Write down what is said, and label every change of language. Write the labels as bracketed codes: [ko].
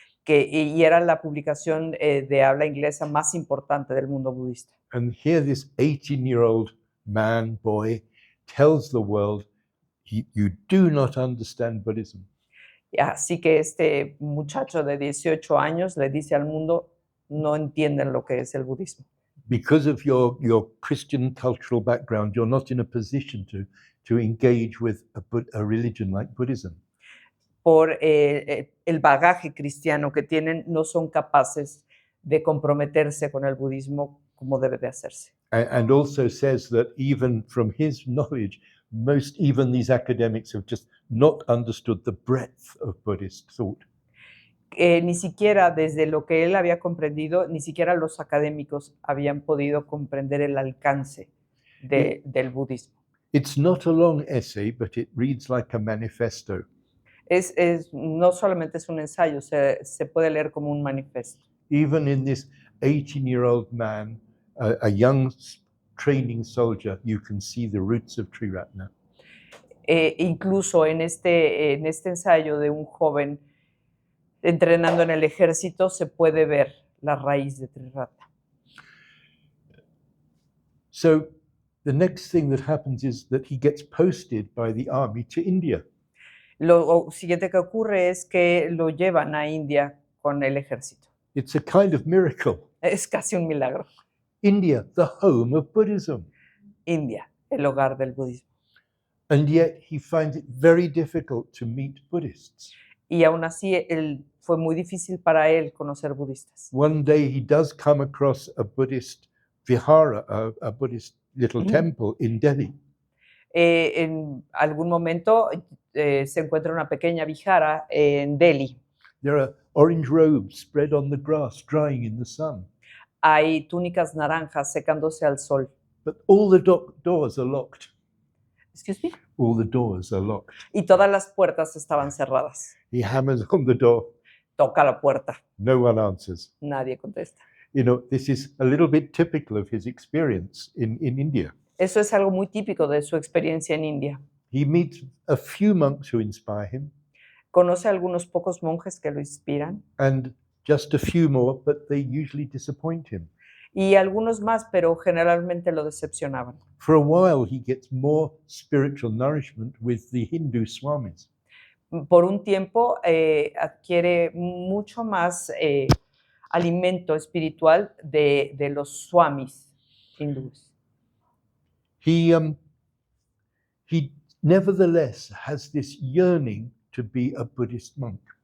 [es] y era la publicación de habla inglesa más importante del mundo budista. [en] And here this 18-year-old boy, tells the world, you do not understand Buddhism. [es] Así que este muchacho de 18 años le dice al mundo, no entienden lo que es el budismo. [en] Because of your Christian cultural background, you're not in a position to engage with a religion like Buddhism. [es] Por el bagaje cristiano que tienen, no son capaces de comprometerse con el budismo como debe de hacerse. [en] And also says that even from his knowledge, even these academics have just not understood the breadth of Buddhist thought. [es] Ni siquiera desde lo que él había comprendido, ni siquiera los académicos habían podido comprender el alcance del budismo. [en] It's not a long essay, but it reads like a manifesto. [es] No solamente es un ensayo, se puede leer como un manifiesto. [en] Even in this 18-year-old man, a young training soldier, you can see the roots of Triratna. [es] incluso en este ensayo de un joven entrenando en el ejército se puede ver la raíz de Trirata. [en] So the next thing that happens is that he gets posted by the army to India. [es] Lo siguiente que ocurre es que lo llevan a India con el ejército. [en] It's a kind of miracle. [es] Es casi un milagro. [en] India, the home of Buddhism. [es] India, el hogar del budismo. [en] And yet he finds it very difficult to meet Buddhists. [es] Y aún así fue muy difícil para él conocer budistas. [en] One day he does come across a Buddhist vihara, a Buddhist little temple in Delhi. [es] En algún momento se encuentra una pequeña vihara en Delhi. [en] There are orange robes spread on the grass, drying in the sun. [es] Hay túnicas naranjas secándose al sol. [en] But all the doors are locked. Excuse me. All the doors are locked. [es] Y todas las puertas estaban cerradas. [en] He hammers on the door. [es] Toca la puerta. [en] No one answers. [es] Nadie contesta. [en] You know, this is a little bit typical of his experience in India. [es] Eso es algo muy típico de su experiencia en India. [en] He meets a few monks who inspire him, [es] Conoce a algunos pocos monjes que lo inspiran [en] and just a few more, but they usually disappoint him. [es] y algunos más, pero generalmente lo decepcionaban. [en] For a while, he gets more spiritual nourishment with the Hindu swamis. [es] Por un tiempo adquiere mucho más alimento espiritual de los swamis hindúes. [en] He nevertheless has this yearning to be a Buddhist monk.